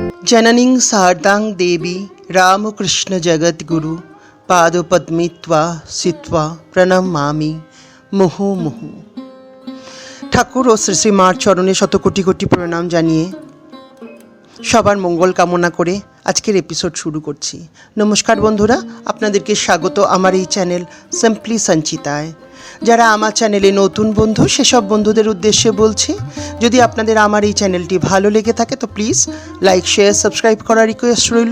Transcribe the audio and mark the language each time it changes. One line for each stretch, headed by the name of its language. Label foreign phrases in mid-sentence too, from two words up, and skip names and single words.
Sanskrit: जननीं शारदां देवी रामकृष्ण जगद्गुरु पादपद्मे त्वा सित्वा प्रणमामि मुहुर्मुहुः।
Bangla: ঠাকুর ও শ্রী শ্রী মার চরণে শত কোটি কোটি প্রণাম জানিয়ে সবার মঙ্গল কামনা করে আজকের এপিসোড শুরু করছি। নমস্কার বন্ধুরা, আপনাদেরকে স্বাগত আমার এই চ্যানেল সিম্পলি সঞ্চিতায়। যারা আমার চ্যানেলে নতুন বন্ধু সেসব বন্ধুদের উদ্দেশ্যে বলছি, যদি আপনাদের আমার এই চ্যানেলটি ভালো লেগে থাকে তো
English: please like, share, subscribe
Bangla: করার রিকোয়েস্ট রইল।